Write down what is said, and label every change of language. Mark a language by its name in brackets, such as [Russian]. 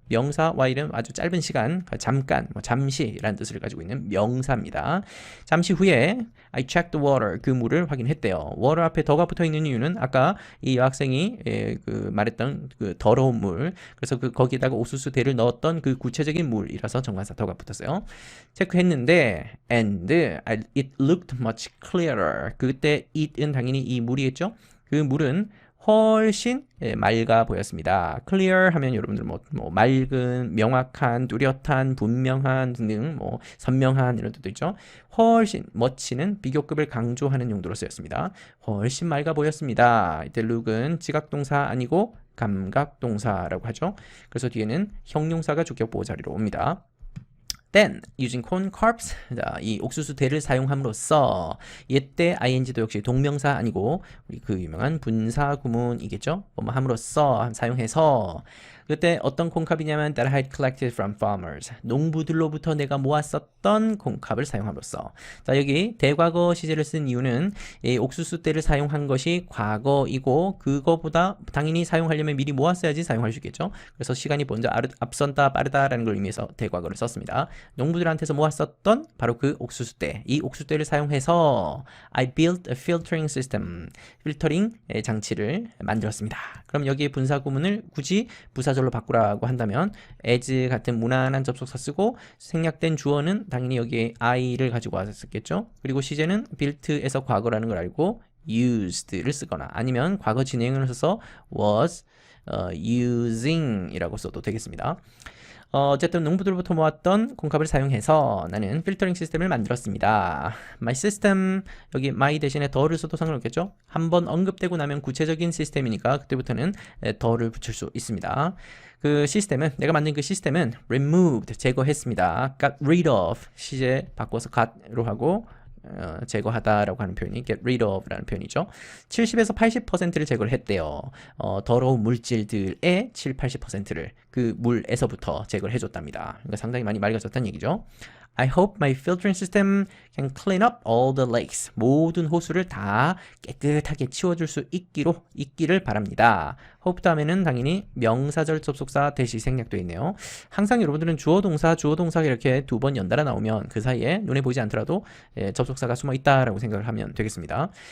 [Korean] 명사 while은 아주 짧은 시간, 잠깐, 잠시라는 뜻을 가지고 있는 명사입니다. 잠시 후에 [English] I checked the water, [Korean] 그 물을 확인했대요. water 앞에 더가 붙어 있는 이유는 아까 이 여학생이 그 말했던 그 더러운 물, 그래서 거기에다가 옥수수대를 넣었던 그 구체적인 물이라서 정관사 더가 붙었어요. 체크했는데 [English] and it looked much clearer. [Korean] 그때 it은 당연히 이 물이겠죠. 그 물은 훨씬 맑아 보였습니다. clear 하면 여러분들 뭐 맑은, 명확한, 뚜렷한, 분명한 등등 선명한 이런 뜻도 있죠. 훨씬 much는 비교급을 강조하는 용도로 쓰였습니다. 훨씬 맑아 보였습니다. 이때 look은 지각동사 아니고 감각동사라고 하죠. 그래서 뒤에는 형용사가 주격 보호 자리로 옵니다. [English] then using corn carbs, [Korean] 자, 이 옥수수대를 사용함으로써 이때 ing도 역시 동명사 아니고 우리 그 유명한 분사 구문이겠죠. 뭐 함으로써 사용해서 그때 어떤 콩캅이냐면 [English] that I had collected from farmers. [Korean] 농부들로부터 내가 모았었던 콩캅을 사용함으로써. 자, 여기 대과거 시제를 쓴 이유는 이 옥수수대를 사용한 것이 과거이고 그거보다 당연히 사용하려면 미리 모았어야지 사용할 수 있겠죠. 그래서 시간이 먼저 앞선다 빠르다라는 걸 의미해서 대과거를 썼습니다. 농부들한테서 모았었던 바로 그 옥수수대. 이 옥수수대를 사용해서 [English] I built a filtering system. [Korean] 필터링 장치를 만들었습니다. 그럼 여기에 분사 구문을 굳이 부사절로 바꾸라고 한다면 as 같은 무난한 접속사 쓰고 생략된 주어는 당연히 여기에 I를 가지고 왔었겠죠. 그리고 시제는 built에서 과거라는 걸 알고 used를 쓰거나 아니면 과거 진행을 써서 was using 이라고 써도 되겠습니다. 어쨌든 농부들부터 모았던 콩캅을 사용해서 나는 필터링 시스템을 만들었습니다. My system, 여기 my 대신에 더를 써도 상관없겠죠? 한번 언급되고 나면 구체적인 시스템이니까 그때부터는 더를 붙일 수 있습니다. 그 시스템은, 내가 만든 그 시스템은 removed, 제거했습니다. got rid of, 시제 바꿔서 got로 하고 제거하다라고 하는 표현이 get rid of라는 표현이죠. 70에서 80%를 제거를 했대요. 더러운 물질들의 7, 80%를 그 물에서부터 제거를 해줬답니다. 그러니까 상당히 많이 맑아졌다는 얘기죠. [English] I hope my filtering system can clean up all the lakes. [Korean] 모든 호수를 다 깨끗하게 치워줄 수 있기를 바랍니다. hope 다음에는 당연히 명사절 접속사 대시 생략되어 있네요. 항상 여러분들은 주어 동사 이렇게 두 번 연달아 나오면 그 사이에 눈에 보이지 않더라도 접속사가 숨어 있다라고 생각을 하면 되겠습니다.